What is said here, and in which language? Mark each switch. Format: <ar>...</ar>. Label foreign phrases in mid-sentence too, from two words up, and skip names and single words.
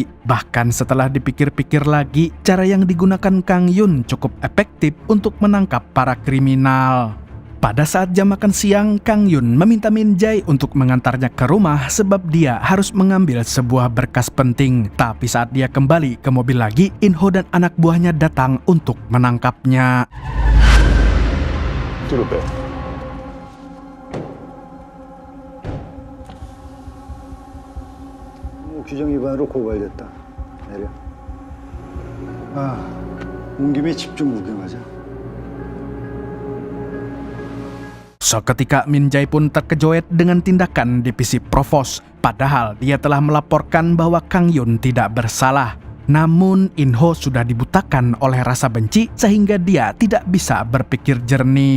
<id>Bahkan setelah dipikir-pikir lagi, cara yang digunakan Kang Yun cukup efektif untuk menangkap para kriminal. Pada saat jam makan siang, Kang Yun meminta Min Jae untuk mengantarnya ke rumah sebab dia harus mengambil sebuah berkas penting. Tapi saat dia kembali ke mobil lagi, In-ho dan anak buahnya datang untuk menangkapnya.</id> <ko>뒤로 빼. 규정 위반으로 고발됐다. 내려. 온 김에 집중 구경하자.</ko> <id>Seketika Min Jae pun terkejoet dengan tindakan divisi provos. Padahal dia telah melaporkan bahwa Kang Yun tidak bersalah. Namun In Ho sudah dibutakan oleh rasa benci sehingga dia tidak bisa berpikir jernih.</id>